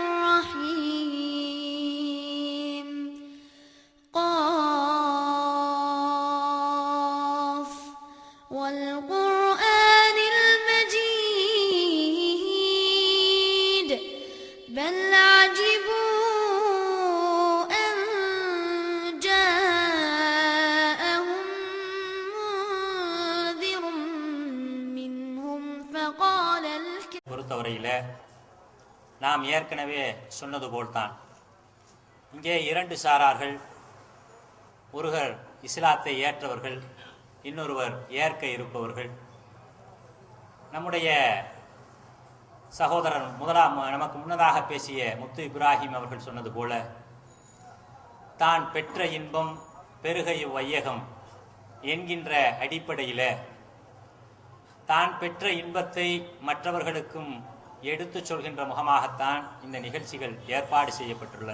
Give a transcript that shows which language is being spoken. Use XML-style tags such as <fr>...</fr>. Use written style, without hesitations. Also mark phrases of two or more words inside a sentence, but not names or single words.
<ar>الرحيم قاف والقرآن المجيد بل عجبوا أن جاءهم منذر منهم فقال</ar> <ta>பொறுத்தவரையில் நாம் ஏற்கனவே சொன்னது போல்தான் இங்கே இரண்டு சாரார்கள், ஒருவர் இஸ்லாத்தை ஏற்றவர்கள், இன்னொருவர் ஏற்க இருப்பவர்கள். நம்முடைய சகோதரர் நமக்கு முன்னதாக பேசிய முத்து இப்ராஹிம் அவர்கள் சொன்னது போல, தான் பெற்ற இன்பம் பெருகை வையகம் என்கின்ற அடிப்படையில் தான் பெற்ற இன்பத்தை மற்றவர்களுக்கும் எடுத்துச் சொல்கின்ற முகமாகத்தான் இந்த நிகழ்ச்சிகள் ஏற்பாடு செய்யப்பட்டுள்ளன.</ta>